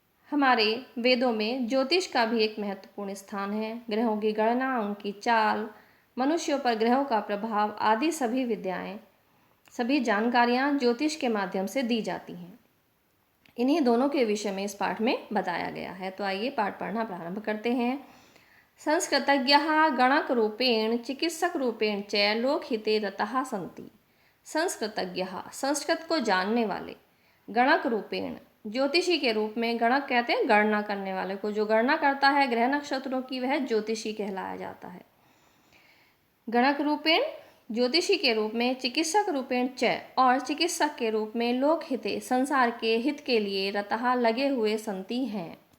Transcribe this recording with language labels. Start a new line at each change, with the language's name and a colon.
Hindi: हमारे वेदों में ज्योतिष का भी एक महत्वपूर्ण स्थान है। ग्रहों की गणना, उनकी चाल, मनुष्यों पर ग्रहों का प्रभाव आदि सभी विद्याएं, सभी जानकारियां ज्योतिष के माध्यम से दी जाती हैं। इन्हीं दोनों के विषय में इस पाठ में बताया गया है। तो आइए पाठ पढ़ना प्रारंभ करते हैं।
Sanskrit: संस्कृतज्ञः गणक रूपेण चिकित्सक रूपेण च लोकहिते रतः सन्ति।
Hindi: संस्कृतज्ञः, संस्कृत को जानने वाले, गणक रूपेण, ज्योतिषी के रूप में। गणक कहते हैं गणना करने वाले को, जो गणना करता है ग्रह नक्षत्रों की, वह ज्योतिषी कहलाया जाता है। गणक रूपेण, ज्योतिषी के रूप में, चिकित्सक रूपेण च, और चिकित्सक के रूप में, लोकहिते, संसार के हित के लिए, रतः, लगे हुए, संति हैं।